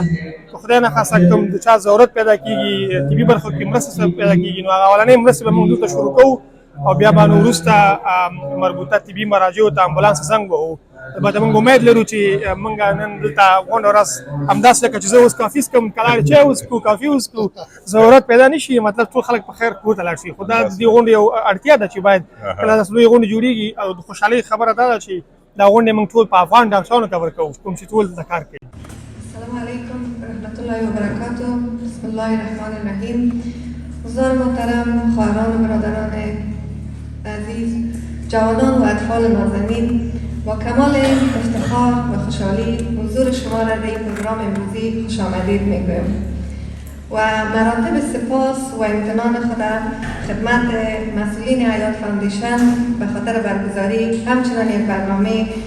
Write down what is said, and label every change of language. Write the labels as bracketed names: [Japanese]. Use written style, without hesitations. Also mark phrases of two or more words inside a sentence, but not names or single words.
[Pashto] په خدای نخواسته کوم د چا ضرورت پیدا کېږي طبي برخو کې مرسته پیدا کېږي نو هغه اولنۍ مرستې به موږ دلته شروع کوو او بیا به نو وروسته مربوطه طبي مراجعو ته امبولانس زنګ وهو بعد موږ امید لرو چې موږ نن دلته غونډه ورځ همداسې لکه چې زه اوس کافي څښم کلار چای وڅښو کافي وڅښو ضرورت پیدا نه شي مطلب ټول خلک په خیر کور ته لاړ شي خو دا د دې غونډې یو اړتیا ده چې باید کله داسې لویې غونډې جوړېږي او د خوشحالۍ خبره دا ده چې دا غونډې موږ ټول په افغان ډانسانو کور کوو کوم چې ټول دلته کار کوي. [Arabic] السلام علیکم ورحمت الله وبرکاته. بسم الله الرحمن الرحیم. [Persian] حضار محترم، خواهران و برادران عزیز، جوانان و اطفال نازنین، با کمال افتخار و خوشحالی حضور شما را در این پروگرام امروزی خوش آمدید میگویم و مراتب سپاس و امتنان خود خدمت مسئولین حیات فاندیشن به خاطر برگزاری همچنان یک برنامه